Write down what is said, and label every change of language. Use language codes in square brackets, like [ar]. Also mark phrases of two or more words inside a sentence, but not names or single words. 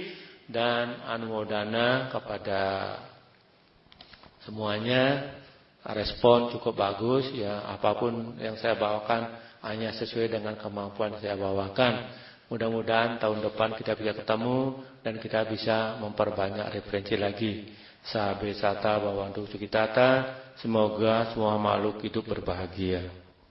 [id] Dan anumodana kepada semuanya. Respon cukup bagus. Ya apapun yang saya bawakan. Hanya sesuai dengan kemampuan saya bawakan. Mudah-mudahan tahun depan kita bisa ketemu. Dan kita bisa memperbanyak referensi lagi. [pi] Sabe sata bawantu sukitata. [id] Semoga semua makhluk hidup berbahagia.